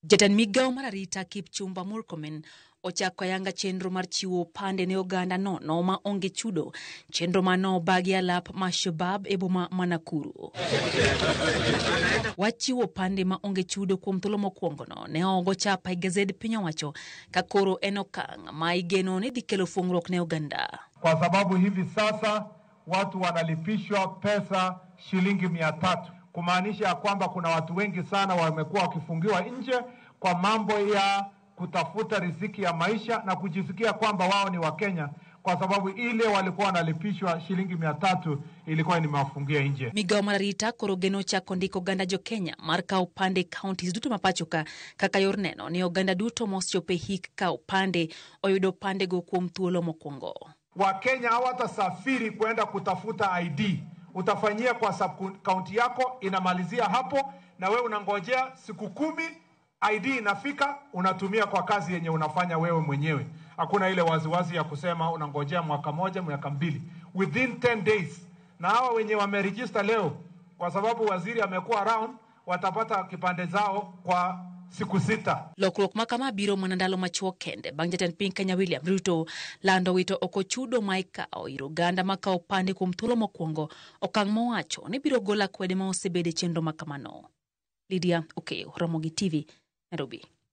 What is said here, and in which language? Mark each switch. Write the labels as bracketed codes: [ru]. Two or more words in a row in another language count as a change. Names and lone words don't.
[luo] Jatend migao mar arita Kipchumba Murkomen ochako ayanga chenro mar chiwo pande ne oganda nono ma onge chudo, chenro mano bagi alap ma Shabab e boma ma Nakuru. Wachiwo pande ma onge chudo kuom thuolo mokwongo no ne ogo chapa e gazed piny owacho ka koro en okang' ma igeno ni dhi kelo fungruok ne oganda. [sw] Kwa sababu hivi sasa watu wanalipishwa pesa shilingi 300, kumaanisha ya kwamba kuna watu wengi sana wamekuwa wakifungiwa nje kwa mambo ya kutafuta riziki ya maisha na kujisikia kwamba wao ni Wakenya, kwa sababu ile walikuwa wanalipishwa shilingi 300 ilikuwa nimewafungia nje. [luo] Migao mar arita koro geno chako ndiko oganda jo Kenya mar kawo pande counties duto mapachoka kaka yor neno ni oganda duto mosechope hik kawo pande oyudo pande go kuom thuolo mokwongo. [sw] Wakenya hawatasafiri kwenda kutafuta ID. Utafanyia kwa sub-county yako, inamalizia hapo, na wewe unangojea siku 10, ID inafika, unatumia kwa kazi yenye unafanya wewe mwenyewe. Hakuna ile waziwazi ya kusema unangojea mwaka moja, mwaka 2. [en] Within 10 days. [sw] Na hawa wenye wameregister leo, kwa sababu waziri amekuwa around, watapata kipande zao kwa siku 6. [luo] Lokruok makama biro mana ndalo machuok kende bang' jatend piny Kenya William Ruto lando wito oko chudo ma ikawo ir oganda ma kawo pande kuom thuolo mokwongo, okang' mowacho ni biro gola kwede ma osebede chenro makamano. Lydia Okeyo, Ramogi TV, Nairobi.